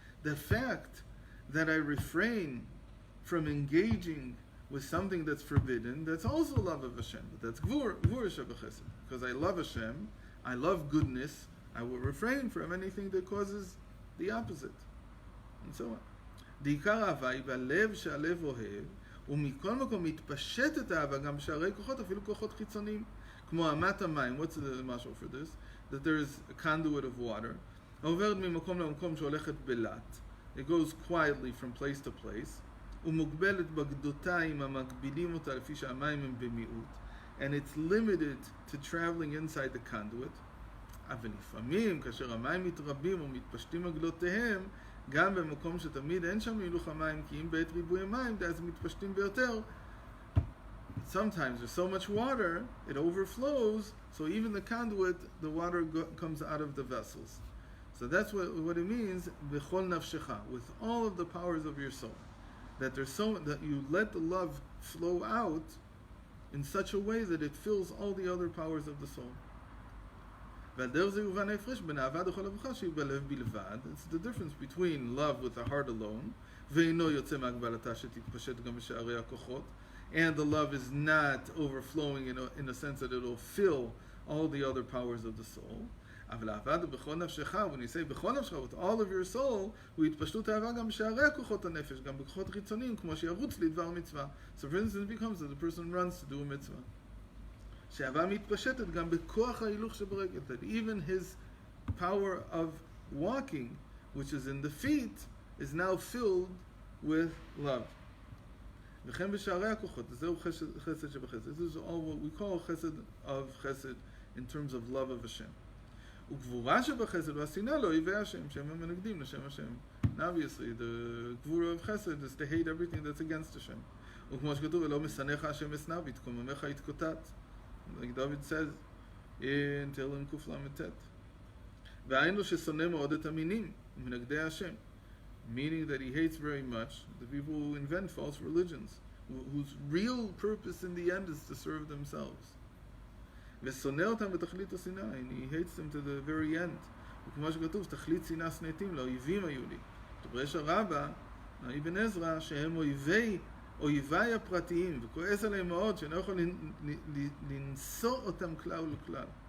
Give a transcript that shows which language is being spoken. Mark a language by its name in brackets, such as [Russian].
[English] The fact that I refrain from engaging with something that's forbidden, that's also love of Hashem. That's gvur shebechesed. Because I love Hashem, I love goodness, I will refrain from anything that causes the opposite. And so on. [Hebrew] דעיקר אהבה היא בלב שהלב אוהב, ומכל מקום מתפשטת האהבה גם בשערי כוחות, אפילו כוחות חיצוניים. כמו אמת המים, what's the mashal for this? That there is a conduit of water. עוברת ממקום למקום שהולכת בלט. [English] It goes quietly from place to place. [Hebrew] ומוגבלת בגדותיים המגבילים אותה לפי שהמים הם במיעוט. [English] And it's limited to traveling inside the conduit. [Hebrew] אבל לפעמים, כאשר המים מתרבים ומתפשטים מגלותיהם, גם במקום שתמיד אין שם הילוך המים, כי אם בעת ריבוי המים, אז מתפשטים ביותר. [English] Sometimes there's so much water, it overflows, so even the conduit, the water comes out of the vessels. So that's what it means, b'chol nafshecha, with all of the powers of your soul. That that you let the love flow out in such a way that it fills all the other powers of the soul. It's the difference between love with the heart alone, and the love is not overflowing in a sense that it will fill all the other powers of the soul. When you say [Hebrew] בכל נפשך, [English] with all of your soul, [Hebrew] והתפשטות האהבה גם בשערי כוחות הנפש, גם בכוחות חיצוניים, כמו שירוץ לדבר מצווה. [English] So for instance, it becomes that the person runs to do a mitzvah. [Hebrew] שהאהבה מתפשטת גם בכוח ההילוך שברגל, [English] that even his power of walking, which is in the feet, is now filled with love. [Hebrew] וכן בשערי הכוחות, זהו חסד שבחסד. [English] This is all what we call chesed of chesed in terms of love of Hashem. [Hebrew] וגבורה שבחסד והשנאה לאויבי השם, שהם המנגדים לשם השם. [English] And obviously, the gvura of chesed is to hate everything that's against Hashem. [Hebrew] וכמו שכתוב, ולא משנאיך השם אשנא ויתקוממך יתקוטט. [English] Like David says in Tehillim Kuf Lamed Tet. [Hebrew] והיינו ששונא מאוד את המינים, מנגדי השם. [English] Meaning that he hates very much the people who invent false religions, whose real purpose in the end is to serve themselves. [Hebrew] ושונא אותם בתכלית השנאה, [English] and he hates them to the very end. [Hebrew] וכמו שכתוב, תכלית שנאה שנאתים לאויבים היו לי. דברש הרבה, אבן עזרא, שהם אויביי הפרטיים, וכועס עליהם מאוד, שאני לא יכול לנשוא אותם כלל וכלל.